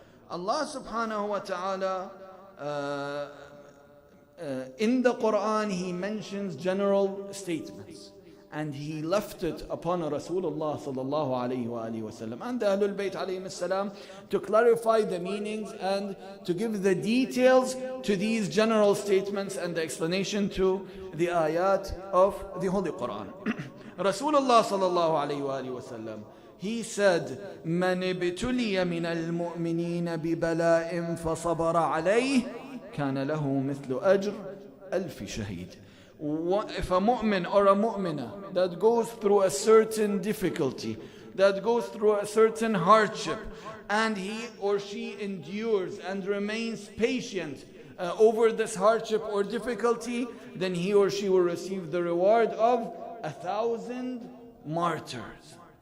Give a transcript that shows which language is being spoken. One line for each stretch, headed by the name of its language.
English: Allah subhanahu wa ta'ala, in the Quran, He mentions general statements, and He left it upon Rasulullah sallallahu alayhi wa alihi wa sallam and the Ahlul Bayt alayhim salam to clarify the meanings and to give the details to these general statements and the explanation to the ayat of the Holy Quran.
Arabic: Rasulullah sallallahu alayhi wa alihi wa sallam,
English: he said,
Arabic: مَنِ ابْتُلِيَ مِنَ الْمُؤْمِنِينَ بِبَلَاءٍ فَصَبَرَ عَلَيْهِ كَانَ لَهُ مِثْلُ أَجْرِ أَلْفِ شَهِيدٍ.
English: If a mu'min or a mu'mina that goes through a certain difficulty, that goes through a certain hardship, and he or she endures and remains patient over this hardship or difficulty, then he or she will receive the reward of 1,000 martyrs.